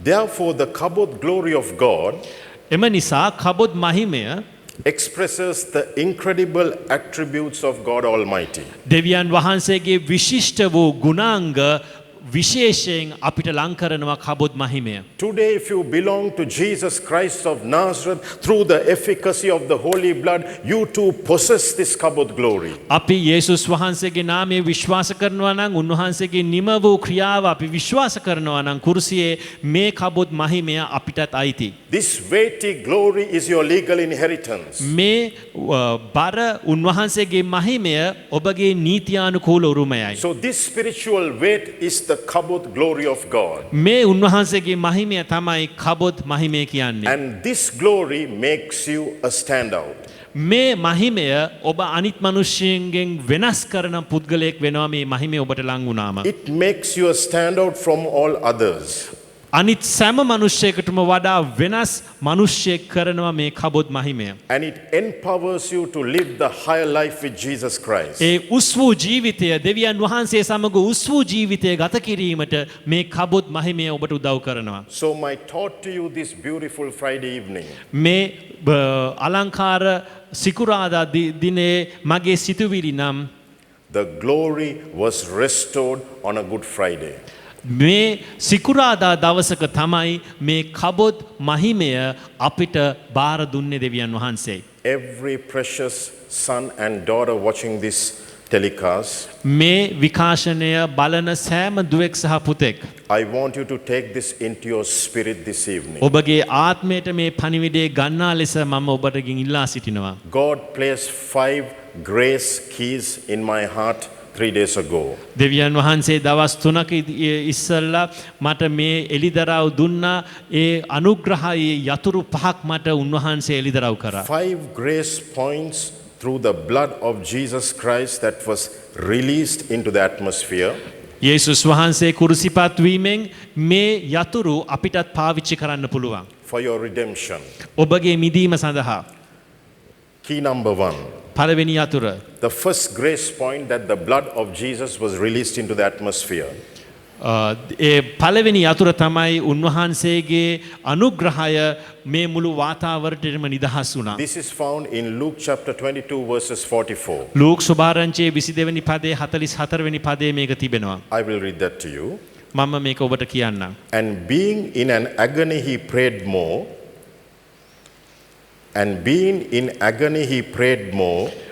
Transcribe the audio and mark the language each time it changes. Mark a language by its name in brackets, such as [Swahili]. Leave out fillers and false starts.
[English] Therefore, the kabod glory of God [Sinhala] එම නිසා කබොත් මහිමය [English] expresses the incredible attributes of God Almighty. [Sinhala] දෙවියන් වහන්සේගේ විශිෂ්ට වූ ගුණාංග විශේෂයෙන් අපිට ලං කරනවා කබොත් මහිමය. [English] Today, if you belong to Jesus Christ of Nazareth through the efficacy of the holy blood, you too possess this kabod glory. [Sinhala] අපි යේසුස් වහන්සේගේ නාමයේ විශ්වාස කරනවා නම් උන්වහන්සේගේ නිම වූ ක්‍රියාව අපි විශ්වාස කරනවා නම් කුරුසියේ මේ කබොත් මහිමය අපිටත් අයිති. [English] This weighty glory is your legal inheritance. [Sinhala] මේ බර උන්වහන්සේගේ මහිමය ඔබගේ නීතියානුකූල උරුමයයි. [English] So this spiritual weight is the kabod glory of God. [Sinhala] මේ උන්වහන්සේගේ මහිමය තමයි කබොත් මහිමය කියන්නේ. [English] And this glory makes you a standout. [Sinhala] මේ මහිමය ඔබ අනිත් මිනිස්සුන්ගෙන් වෙනස් කරන පුද්ගලයෙක් වෙනවා මේ මහිමය ඔබට ලං වුණාම. [English] It makes you a standout from all others. [Sinhala] අනිත් සෑම මිනිසෙකුටම වඩා වෙනස් මිනිසෙක් කරනවා මේ කබොත් මහිමය. [English] And it empowers you to live the higher life with Jesus Christ. [Sinhala] ඒ උස් වූ ජීවිතය දෙවියන් වහන්සේ සමග උස් වූ ජීවිතය ගත කිරීමට මේ කබොත් මහිමය ඔබට උදව් කරනවා. [English] So my thought to you this beautiful Friday evening, [Sinhala] මේ අලංකාර සිකුරාදා දිනේ මගේ සිතුවිලි නම් [English] the glory was restored on a Good Friday. [Sinhala] මේ සිකුරාදා දවසක තමයි මේ කබොත් මහිමය අපිට බාර දුන්නේ දෙවියන් වහන්සේ. [English] Every precious son and daughter watching this telecast, [Sinhala] මේ විකාශනය බලන සෑම දුවෙක් සහ පුතෙක් [English] I want you to take this into your spirit this evening. [Sinhala] ඔබගේ ආත්මයට මේ පණිවිඩය ගන්නා ලෙස මම ඔබටගෙන් ඉල්ලා සිටිනවා. [English] God placed 5 grace keys in my heart 3 days ago. [Sinhala] දෙවියන් වහන්සේ දවස් 3ක ඉස්සෙල්ලා මට මේ එලිදරව් දුන්නා. ඒ අනුග්‍රහයේ යතුරු 5ක් මට උන්වහන්සේ එලිදරව් කරා. [English] 5 grace points through the blood of Jesus Christ that was released into the atmosphere. [Sinhala] යේසුස් වහන්සේ කුරුසිපත් වීමෙන් මේ යතුරු අපිටත් පාවිච්චි කරන්න පුළුවන්. [English] For your redemption. [Sinhala] ඔබගේ මිදීම සඳහා. [English] Key number 1. [Sinhala] පළවෙනි යතුර. [English] The first grace point that the blood of Jesus was released into the atmosphere. [Sinhala] ඒ පළවෙනි යතුර තමයි උන්වහන්සේගේ අනුග්‍රහය මේ මුළු වාතාවරණයටම නිදහස් වුණා. [English] This is found in Luke chapter 22 verses 44. [Sinhala] Luke සුභාරංචියේ 22 වෙනි පදයේ 44 වෙනි පදයේ මේක තිබෙනවා. [English] I will read that to you. [Sinhala] මම මේක ඔබට කියන්නම්. [English] And being in an agony he prayed more. And being in agony he prayed more.